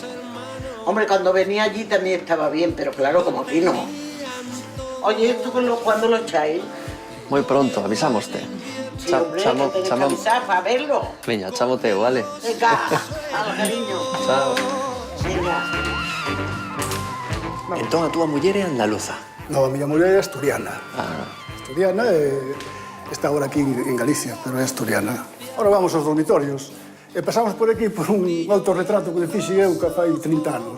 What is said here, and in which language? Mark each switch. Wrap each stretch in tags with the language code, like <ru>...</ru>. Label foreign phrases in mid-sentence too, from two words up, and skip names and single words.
<es>Hombre, cuando venía allí también estaba bien, pero claro, como aquí no. Oye, ¿esto cuándo lo echáis?</es> <gl>Moi pronto, avisámoste.</gl> <es>Sí, hombre, que tenéis que avisar para verlo.</es> <gl>Veña, chamoteo, vale?</gl> <es>Venga, al cariño. Chao. Venga.</es> <gl>Entón a túa muller é andaluza. No, a miña muller é asturiana. Ah, Asturiana está agora aquí en Galicia, pero é asturiana. Ahora vamos aos dormitorios. E pasamos por aquí por un autorretrato que fixe eu que fai 30 anos.</gl>